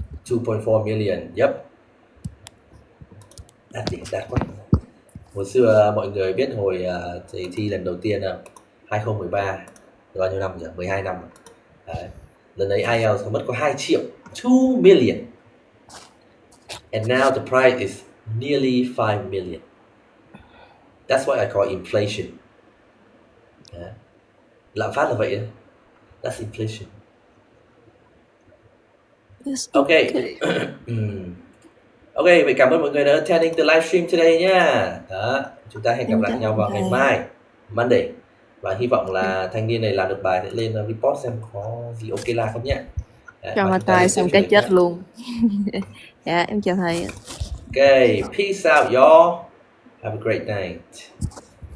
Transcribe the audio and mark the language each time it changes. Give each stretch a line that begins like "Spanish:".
English: 2.4 million, yep.
Vietnamese: Đạt quá. Hồi xưa mọi người biết hồi thầy thi lần đầu tiên 2013, bao nhiêu năm rồi? 12 năm rồi. Đấy. Lần ấy IELTS mất có 2 triệu,
English: 2 million. And now the price is nearly 5 million. That's what I call inflation.
Vietnamese: Lạm phát là vậy đấy.
English: That's inflation. Okay.
Vietnamese: Ok, vậy cảm ơn mọi người đã
English: attending the livestream today
Vietnamese: nha. Đó, chúng ta hẹn gặp lại nhau vào ngày mai, Monday. Và hy vọng là thanh niên này làm được bài sẽ lên report xem có gì ok là không nhé. Cho mà tài xong cái chết luôn. Dạ, em chào thầy.
English: Ok, peace out y'all. Have a great night.